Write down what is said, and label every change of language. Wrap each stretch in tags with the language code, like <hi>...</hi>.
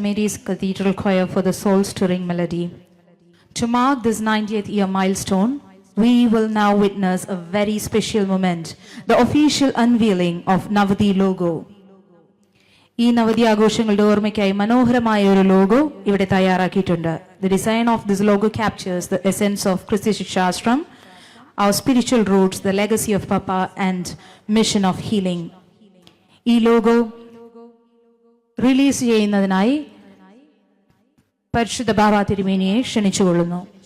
<en>Mary's Cathedral Choir, for the soul-stirring melody. To mark this 90th year milestone, we will now witness a very special moment, the official unveiling of Navadi logo.</en> <ml>ഈ നവതി ആഘോഷങ്ങളുടെ ഓർമ്മയ്ക്കായി മനോഹരമായ ഒരു logo ഇവിടെ തയ്യാറാക്കിയിട്ടുണ്ട്.</ml> <en>The design of this logo captures the essence of Christi Shikshashram, our spiritual roots, the legacy of Papa and mission of healing.</en> <ml>ഈ logo release ചെയ്യുന്നതിനായി പരിശുദ്ധ ബാബ തിരുമേനിയെ ക്ഷണിച്ചുകൊള്ളുന്നു.</ml>